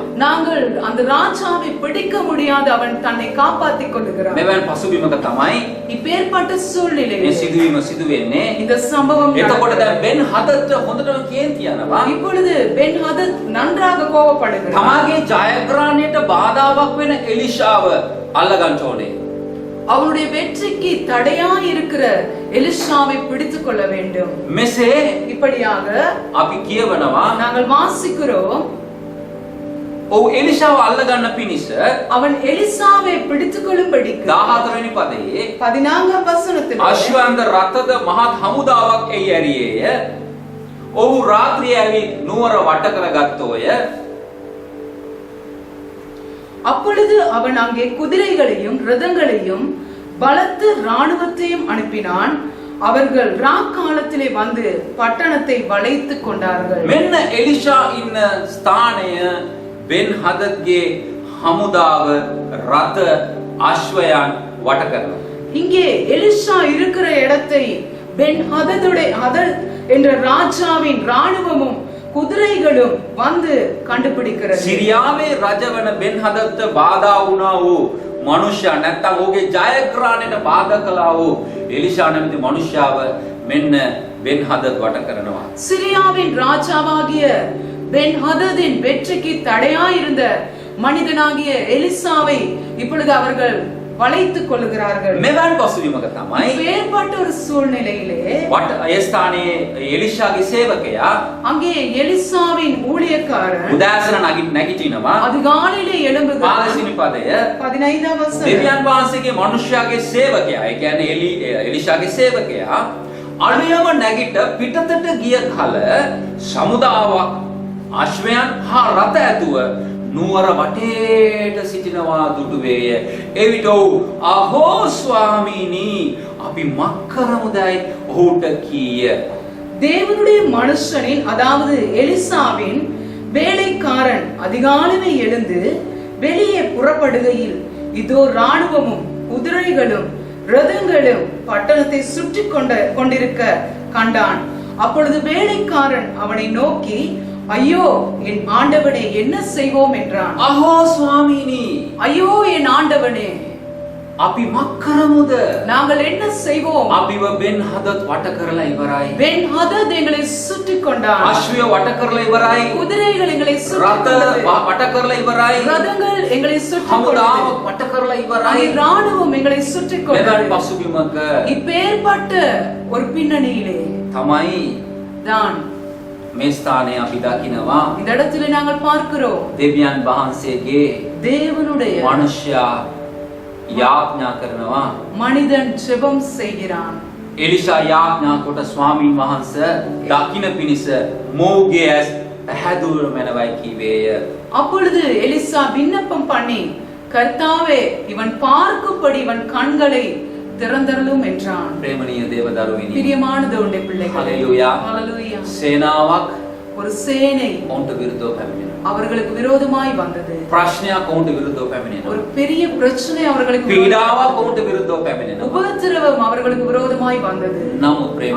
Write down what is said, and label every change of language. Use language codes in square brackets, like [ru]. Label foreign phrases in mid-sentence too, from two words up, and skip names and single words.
[ta] நாங்கள் அந்த ராஜாவை பிடிக்க முடியாது, அவன் தன்னை காப்பாற்றிக் கொள்ளுகிறான். [si] මෙවන් පසුබිමක තමයි [ta] இப்பேற்பட்ட [si] මේ [ta] சூழ்நிலையில் [si] සිදුවීම සිදු වෙන්නේ. [ta] இந்த சம்பவம் [si] එතකොට [ta] நடக்கிறது. [si] දැන් බෙන් හදද්ට හොඳටම කේන්ති යනවා. [ta] இப்பொழுது பென் ஹதத் நன்றாக கோபப்படுகிறான். [si] තමාගේ ජයග්‍රහණයට බාධාවක් වෙන එලිෂාව අල්ලගන්න ඕනේ. [ta] அவனுடைய வெற்றிக்கு தடையா இருக்கிற எலிஷாவை பிடித்துக் கொள்ள வேண்டும். [si] මෙසේ [ta] இப்படியாக [si] අපි කියවනවා [ta] நாங்கள் வாசிக்கிறோம், [si] ඔහු එලිෂාව අල්ලගන්න පිණිස [ta] அவன் எலிசாவை பிடித்துக் கொள்ளும்படிக்கு [si] 14 වෙනි පදයේ [ta] 14ஆம் வசனத்தில் [si] අශ්වන්ත රථද මහත් හමුදාවක් එයි ඇරියේය. ඔහු රාත්‍රියේ ඇවිත් නුවර වට කරගත්තෝය. [ta] அப்பொழுது அவன் அங்கே குதிரைகளையும் ரதங்களையும் பலத்த இராணுவத்தையும் அனுப்பினான். அவர்கள் ராக்காலத்திலே வந்து பட்டணத்தை வளைத்துக் கொண்டார்கள். [si] මෙන්න එලිෂා ඉන්න ස්ථානය බෙන් හදද්ගේ හමුදාව රථ අශ්වයන් වට කරනවා. [ta] இங்கே எலிஷா இருக்கிற இடத்தை பென் ஹதத் என்ற ராஜாவின் இராணுவமும் குதிரைகளும் வந்து கண்டுபிடிக்கிறது. [si] සිරියාවේ රජවන බෙන් හදද්ට බාධා වුණා වූ මනුෂ්‍යයා නැත්තම් ඔහුගේ ජයග්‍රහණයට බාධා කළා වූ එලිෂා නැමැති මනුෂ්‍යව මෙන්න බෙන් හදද් වට කරනවා. [ta] சிரியாவின் ராஜாவாகிய பென் ஹததின் வெற்றிக்கு தடையாயிருந்த மனிதனாகிய எலிசாவை இப்பொழுது அவர்கள் வளைத்துக் கொள்ளுகிறார்கள். [si] මෙවන් පසුබිමක තමයි [ta] வேறுபட்ட ஒரு சூழ்நிலையிலே [si] වට ඒ ස්ථානයේ එලිෂාගේ සේවකයා [ta] அங்கே எலிசாவின் ஊழியக்காரன் [si] උදෑසන නැගිටිනවා. [ta] அதிகாலையிலே எழும்புகிறார். [si] 15 පදය [ta] 15ஆம் வசனம். [si] දෙවියන් වහන්සේගේ මනුෂ්‍යයාගේ සේවකයා, ඒ කියන්නේ එලිෂාගේ සේවකයා අලුයම නැගිට පිටතට ගිය කල සමුදාවක් අශ්වයන් හා රථ ඇතුව නුවර වටේට සිටිනවා දුටුවේය. එවිට ඔහු අහෝ ස්වාමීනි අපි මක්කරමුදයි ඔහුට කීය. [ta] தேவனுடைய மனுஷனின் அதாவது எலிசாவின் வேலைக்காரன் அதிகாலையில் எழுந்து வெளியே புறப்படுகையில் இதோ இராணுவமும் குதிரைகளும் ரதங்களும் பட்டணத்தை சுற்றி கொண்டிருக்க கண்டான். அப்பொழுது வேலைக்காரன் அவனை நோக்கி, ஐயோ என் ஆண்டவனே என்ன செய்வோம் என்றான். [si] අහෝ ස්වාමීනි [ta] ஐயோ என் ஆண்டவனே [si] අපි මක් කරමුද? [ta] நாங்கள் என்ன செய்வோம்? [si] අපිව බෙන් හදත් වට කරලා ඉවරයි. [ta] பென் ஹதத் எங்களை சுற்றி கொண்டான். [si] අශ්වය වට කරලා ඉවරයි. [ta] குதிரைகள் எங்களை சுற்றி [si] රථ [ta] கொண்டது. [si] වට කරලා ඉවරයි. [ta] ரதங்கள் எங்களை சுற்றி [si] හමුදාව [ta] கொண்டது. [si] වට කරලා ඉවරයි. [ta] அங்கே ராணுவம் எங்களை சுற்றி [si] මෙවන් [ta] கொண்டது. [si] පසුබිමක [ta] இப்பேற்பட்ட ஒரு பின்னணியிலே [si] තමයි [ta] தான் [si] මේ ස්ථානය අපි දකිනවා. [ta] இந்த இடத்துல நாங்கள் பார்க்கிறோம் [si] දෙවියන් වහන්සේගේ [ta] தேவனுடைய [si] මනුෂ්‍යයා යාඥා කරනවා. [ta] மனிதன் ஜெபம் செய்கிறான். [si] එලිෂා යාඥා කොට ස්වාමීන් වහන්සේ දකින්න පිණිස මොහුගේ ඇස් පැහැදුර මැනවයි කීවේය. [ta] அப்பொழுது எலிசா விண்ணப்பம் பண்ணி கர்த்தாவே இவன் பார்க்கும்படி இவன் கண்களை திறந்தருளும் என்றான். [si] ප්‍රේමණීය දේවදරුවෙනි. [ta] பிரியமான தேவனுடைய பிள்ளைகளே ஹalleluya. ஹalleluya. [si] සේනාවක් [ta] ஒரு சேனை [si] ඔවුන්ට විරුද්ධව පැමිණෙනවා. [ta] அவர்களுக்கு விரோதமாய் வந்தது. [si] ප්‍රශ්නයක් ඔවුන්ට විරුද්ධව [ta] ஒரு [si] පැමිණෙනවා. [ta] பெரிய பிரச்சனை அவர்களுக்கு [si] පීඩාවක් ඔවුන්ට විරුද්ධව පැමිණෙනවා. [ta] உபத்திரவம் அவர்களுக்கு விரோதமாய் வந்தது. [si] නමුත් ප්‍රේමණීය